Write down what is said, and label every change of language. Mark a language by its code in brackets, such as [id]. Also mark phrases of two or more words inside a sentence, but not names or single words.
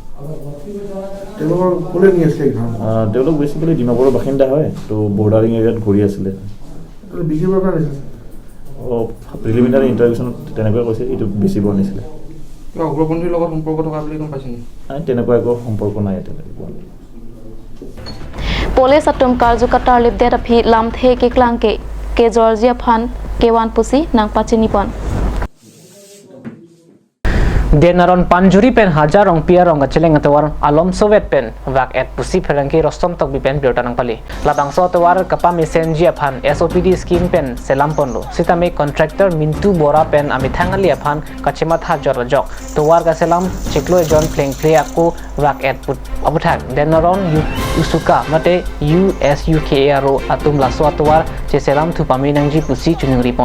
[as] তেওঁলোকৰ কোনে নি আছে ঘৰ তেওঁলোক বেসিক্যালি ডিমাপুৰৰ বাসিন্দা হয় তো বৰ্ডাৰিং এৰিয়াত ঘূৰি আছিলে বিকিবৰ পৰা আছে [en] preliminary interviews [as] তেনেকৈ কৈছে এটো বেছি বনিছিলে উগ্ৰপন্থীৰ লগত সম্পৰ্ক থকা বুলি গম পাইছিল তেনেকুৱা একো সম্পৰ্ক নাই তেনেকুৱা [mjw] Police atum karjukatar libdet aphi lamthe ke klangke ke Georgia phan kewan pusi nang pachinipon Denaron panjuri pen hajar rong pia rong gacheleng atawar alom sovet pen wak et pusi pherangki rostom tok bi pen biota nang pali labang so atawar kapa mesenji aphan SOPD scheme pen selam ponlo sitame contractor mintu bora pen ami thangali aphan kachima tha jor jok towar ga selam chiklo jon pleng play aku wak et put abuthak denaron usuka mate USUKARO atum laso atawar che selam thu pami nangji pusi chunung ripon